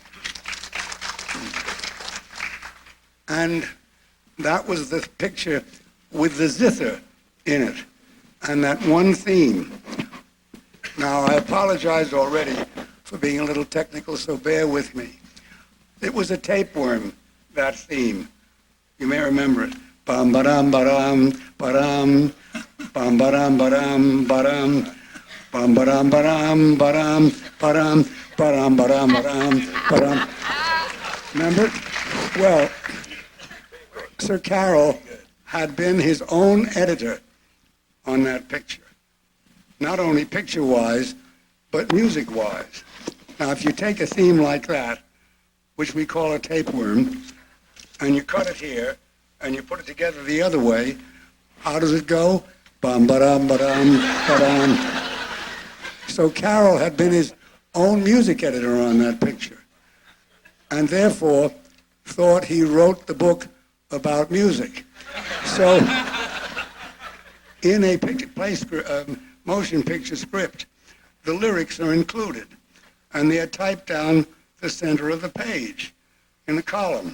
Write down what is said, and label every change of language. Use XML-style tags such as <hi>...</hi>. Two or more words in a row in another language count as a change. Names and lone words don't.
<en>And that was the picture with the zither in it, and that one theme. Now, I apologize already for being a little technical, so bear with me. It was a tapeworm, that theme. You may remember it. Bam ba-dam ba-dam ba-dam, bam ba-dam ba-dam ba-dam, bam ba-dam ba-dam ba-dam ba-dam, ba-dam ba-dam ba-dam ba-dam. Remember it? Well, Sir Carol had been his own editor on that picture. Not only picture-wise, but music-wise. Now, if you take a theme like that, which we call a tapeworm, and you cut it here, and you put it together the other way, how does it go? Bum, ba-dum, ba-dum, ba-dum. So Carol had been his own music editor on that picture. And therefore, thought he wrote the book about music. So in a motion picture script, the lyrics are included, and they are typed down the center of the page in a column.</en>